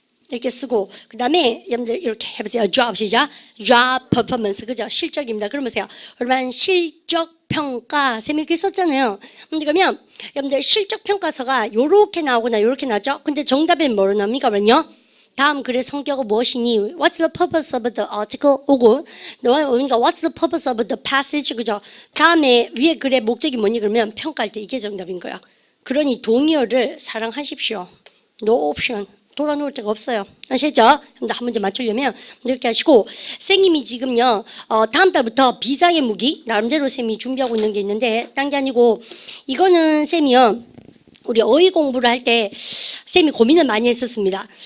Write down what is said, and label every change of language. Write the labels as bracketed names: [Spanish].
[Korean] 이렇게 쓰고 그 다음에 여러분들 이렇게 해보세요. job 시작. [English] job performance. [Korean] 그죠? 실적입니다. 그러면서요. 여러분 실적 평가 쌤이 이렇게 썼잖아요. 그러면 여러분들 실적 평가서가 요렇게 나오거나 요렇게 나오죠. 근데 정답이 뭐로 나옵니까? 그러면요. 다음 글의 성격은 무엇이니? [English] What's the purpose of the article? [Korean] 오고 그러니까 [English] What's the purpose of the passage? [Korean] 그죠? 다음에 위에 글의 목적이 뭐니? 그러면 평가할 때 이게 정답인 거야. 그러니 동의어를 사랑하십시오. [English] No option. [Korean] 돌아놓을 데가 없어요. 아시죠? 한 문제 맞추려면 이렇게 하시고 쌤이 지금요 다음 달부터 비상의 무기 나름대로 쌤이 준비하고 있는 게 있는데 딴 게 아니고 이거는 쌤이요 우리 어휘 공부를 할 때 쌤이 고민을 많이 했었습니다.